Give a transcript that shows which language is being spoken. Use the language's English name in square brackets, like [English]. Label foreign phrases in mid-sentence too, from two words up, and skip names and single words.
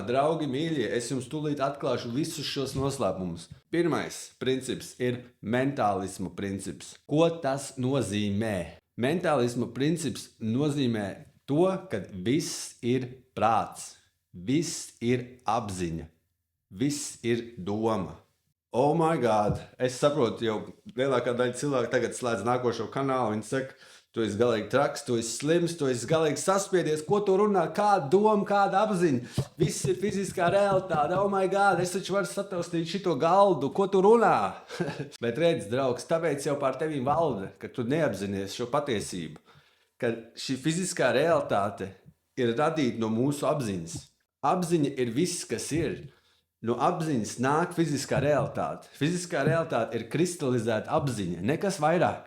[Latvian] Draugi mīļie, es jums tūlīt atklāšu visus šos noslēpumus. Pirmais princips ir mentālismu princips. Ko tas nozīmē? Mentālismu princips nozīmē to, ka viss ir prāts, viss ir apziņa. Viss ir doma. [English] Oh my God! [Latvian] Es saprotu, jau lielākā daļa cilvēku tagad slēdz nākošo kanālu. Viņi saka, tu esi galīgi traks, tu esi slims, tu esi galīgi saspiedies. Ko tu runā? Kāda doma, kāda apziņa? Viss ir fiziskā realitāte. [English] Oh my God! [Latvian] Es taču varu sataustīt šito galdu. Ko tu runā? Bet redz, draugs, tāpēc jau pār tevīm valda, ka tu neapzinies šo patiesību. Ka šī fiziskā realitāte ir radīta no mūsu apziņas. Apziņa ir viss, kas ir. No apziņas nāk fiziskā realitāte. Fiziskā realitāte ir kristalizēta apziņa, nekas vairāk.